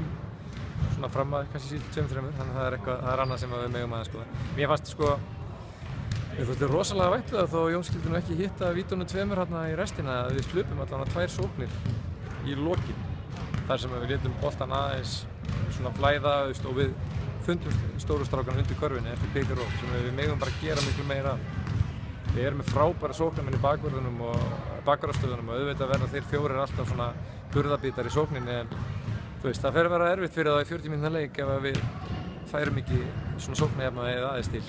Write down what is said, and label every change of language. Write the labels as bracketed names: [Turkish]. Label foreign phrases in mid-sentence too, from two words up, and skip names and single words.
[Icelandic] Svona fram að kannski síðustu 2-3, þannig að það er annað sem við megum aðeins skoða. Mér fannst mér fannst rosalega vænt við það þó Jón skildi nú ekki hitta vítunum 2 hérna í restina að við slupum allavega 2 sóknir í lokin. Þar sem við létum boltann aðeins svona flæða og við fundum stóru strákana undir körfinni eftir [English] pick and roll [Icelandic] sem við megum bara gera miklu meira af. Við erum með frábæra sóknarmenn í bakvörðunum og bakvarðarstöðunum og auðvitað verða þeir 4 alltaf svona burðabítar í sókninni en þú veist, það fer að vera erfitt fyrir það í 40 mínútna leik ef við færum ekki svona sóknarjafna eða aðeins til.